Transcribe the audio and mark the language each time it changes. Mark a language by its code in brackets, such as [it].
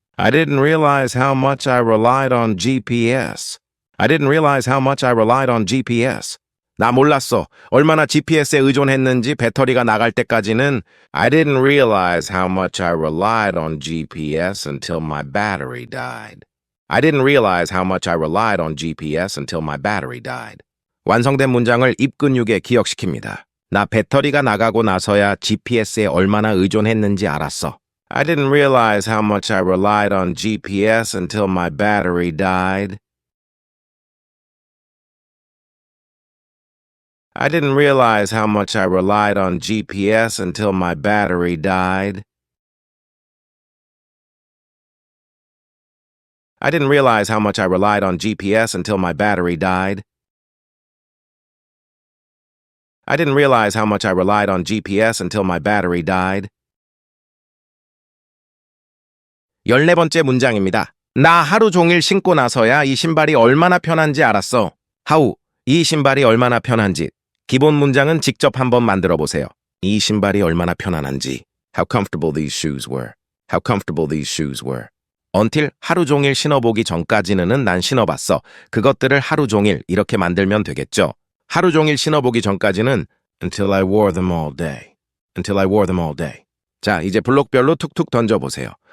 [en] I didn't realize how much I relied on GPS. I didn't realize how much I relied on GPS. [ko] 나 몰랐어. 얼마나 GPS에 의존했는지 배터리가 나갈 때까지는 [en] I didn't realize how much I relied on GPS until my battery died. I didn't realize how much I relied on GPS until my battery died. [ko] 완성된 문장을 입 근육에 기억시킵니다. 나 배터리가 나가고 나서야 GPS에 얼마나 의존했는지 알았어. [en] I didn't realize how much I relied on GPS until my battery died. I didn't realize how much I relied on GPS until my battery died. I didn't realize how much I relied on GPS until my battery died. I didn't realize how much I relied on GPS until my battery died. [ko] 14번째 문장입니다. 나 하루 종일 신고 나서야 이 신발이 얼마나 편한지 알았어. How, 이 신발이 얼마나 편한지. 기본 문장은 직접 한번 만들어 보세요. 이 신발이 얼마나 편안한지. [en] How comfortable these shoes were. How comfortable these shoes were. [ko] Until 하루 종일 신어보기 전까지는 난 신어봤어. 그것들을 하루 종일 이렇게 만들면 되겠죠. 하루 종일 신어보기 전까지는 [en] Until I wore them all day. Until I wore them all day. [ko] 자, 이제 블록별로 툭툭 던져보세요.